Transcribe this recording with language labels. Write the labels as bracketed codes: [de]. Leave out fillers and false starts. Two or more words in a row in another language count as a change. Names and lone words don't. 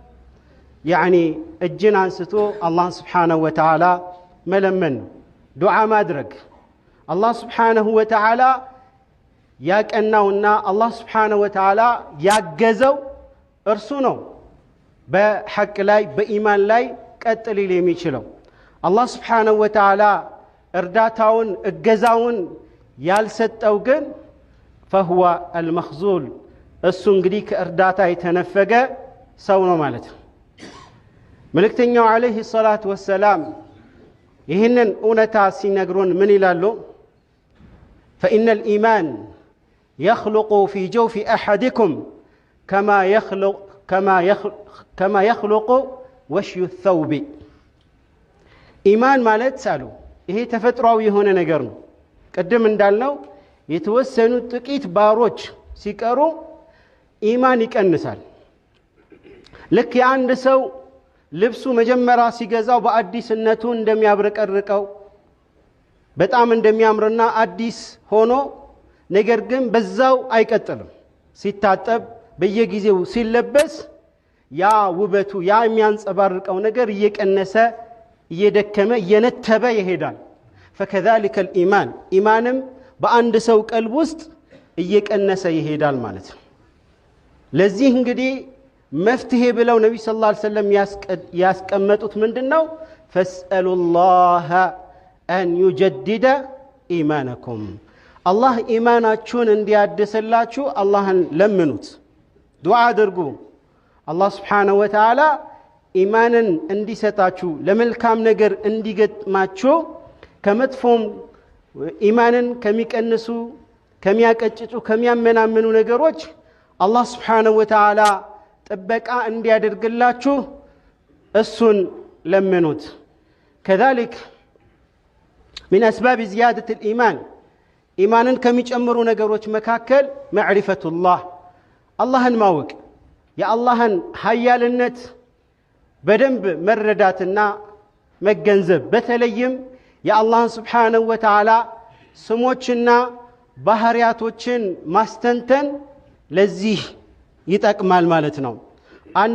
[am] እጅን አንስቶ አላህ [ar] سبحانه وتعالى [am] መለመን ዱዓ ማድረግ አላህ [ar] سبحانه وتعالى [am] ያቀናውና አላህ Subhanahu [ar] وتعالى [am] ያገዘው እርሱ ነው በሐቅ ላይ በኢማን ላይ ቀጥ ሊል የሚችለው አላህ [ar] سبحانه وتعالى [am] እርዳታውን እገዛውን ያልሰጠው ግን [ar] فهو المخذول [am] እሱ እንግዲህ ከእርዳታ የተነፈገ ሰው ነው ማለት ነው መልእክተኛው [ar] عليه الصلاة والسلام [am] ይህንን እውነታ ሲነግሩን ምን ይላሉ [ar] فإن الإيمان يخلق في جوف أحدكم كما يخلق وشي الثوب [am] إيمان ማለት ሳሉ ይሄ ተፈጥሯዊ የሆነ ነገር ነው ቀደም እንዳልነው የተወሰኑ ጥቂት ባሮች ሲቀሩ ኢማን ይቀንሳል ልክ የአንድ ሰው ልብሱ መጀመሪያ ሲገዛው በአዲስነቱ እንደሚያብረቀርቀው በጣም እንደሚያምርና አዲስ ሆኖ ነገር ግን በዛው አይቀጥልም ሲታጠብ በየጊዜው ሲለበስ ያ ውበቱ ያ የሚያንጸባርቀው ነገር እየቀነሰ እየደከመ እየነተበ ይሄዳል [ar] فكذلك الإيمان [am] ኢማንም በአንድ ሰው ቀልብ ውስጥ እየቀነሰ ይሄዳል ማለት ነው ለዚህ እንግዲህ መፍትሄ ብለው ነብዩ [ar] صلى الله عليه وسلم [am] ያስቀመጡት ምንድነው [ar] فاسألوا الله أن يجدد إيمانكم الله [am] ኢማናችሁን እንዲያድስላችሁ አላህን ለምኑት ዱዓ አድርጉ አላህ [ar] سبحانه وتعالى [am] ኢማንን እንዲሰጣችሁ ለመልካም ነገር እንዲገጥማችሁ ከመጥፎም ኢማንን ከሚቀንሱ ከሚያቀጭጩ ከሚያመናምኑ ነገሮች አላህ [ar] سبحانه وتعالى [am] ጥበቃ እንዲያደርግላችሁ እሱን ለምኑት كذلك [ar] من أسباب زيادة الإيمان إيمانا [am] ከሚጨምሩ ነገሮች መካከል [ar] معرفة الله [am] አላህን ማወቅ የአላህን ኃያልነት በደንብ መረዳትና መገንዘብ በተለይም የአላህን [ar] سبحانه وتعالى [am] ስሞችና ባህሪያቶችን ማስተንተን ለዚህ ይጠቅማል ማለት ነው አንድ